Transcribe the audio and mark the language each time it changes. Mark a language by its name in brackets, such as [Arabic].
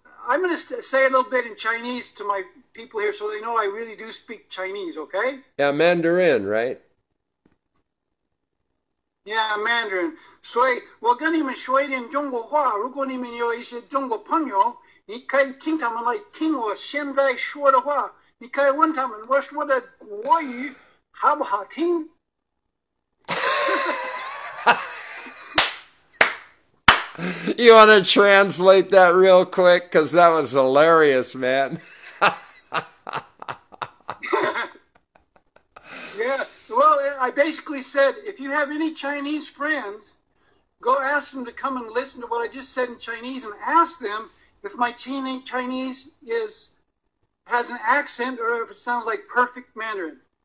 [English] I'm going to say a little bit in Chinese to my people here so they know I really do speak Chinese, okay? Yeah, Mandarin, right? Yeah, Mandarin. [Chinese] 所以我跟你们说一点中国话，如果你们有一些中国朋友，你可以听他们来听我现在说的话，你可以问他们我说的国语好不好听。 [English] You want to translate that real quick? Because that was hilarious, man. Yeah, well, I basically said, if you have any Chinese friends, go ask them to come and listen to what I just said in Chinese and ask them if my Chinese has an accent or if it sounds like perfect Mandarin.